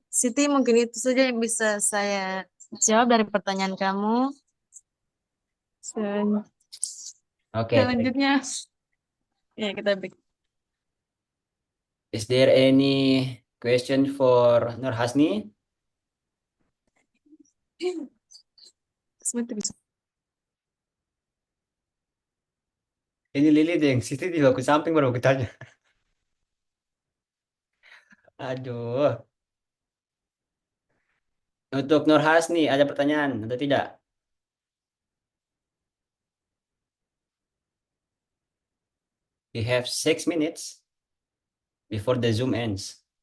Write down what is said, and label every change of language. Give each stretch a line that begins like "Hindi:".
Indonesian: Siti, mungkin itu saja yang bisa saya jawab dari pertanyaan kamu.
English: Okay,
Indonesian: Selanjutnya, ya kita break.
English: is there any question for Nur Hasni?
Indonesian: Sebentar bisa. Ini Lili deh, Siti di baku samping baru aku tanya. Aduh. Untuk Nur Hasni, ada pertanyaan atau tidak?
English: We have 6 minutes before the Zoom ends.